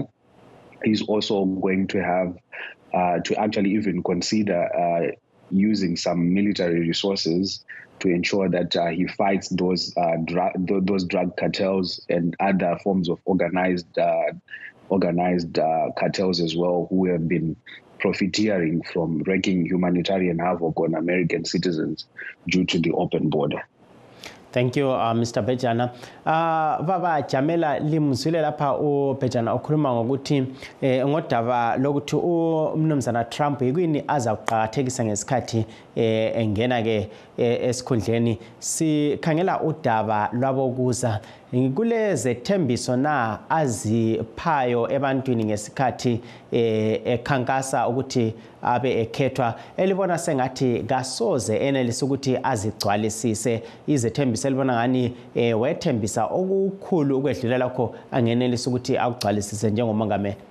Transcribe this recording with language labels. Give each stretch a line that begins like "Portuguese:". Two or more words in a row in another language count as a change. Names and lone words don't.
English: He's also going to have to actually even consider using some military resources to ensure that he fights those drug cartels and other forms of organized cartels as well, who have been profiteering from wreaking humanitarian havoc on American citizens due to the open border. Thank you, Mr. Bejana.
North Ndebele: Baba Jamela limzwile lapha uBejana ukhuluma ngokuthi ngodaba lokuthi umnumzana Trump yikuyini aza kuqhakathekisa ngesikhathi engena ke esikhundleni. Sikhangela udaba lwabokuza kuleze thembiso na aziphayo ebantwini ngesikhathi ekhankasa ukuthi abe ekhethwa, elibona sengathi kasoze enelisa ukuthi azigcwalisise izethembiso elibona ngani wethembisa okukhulu ukwedlulela lakho angenelisa ukuthi akugcwalisise njengomongameli.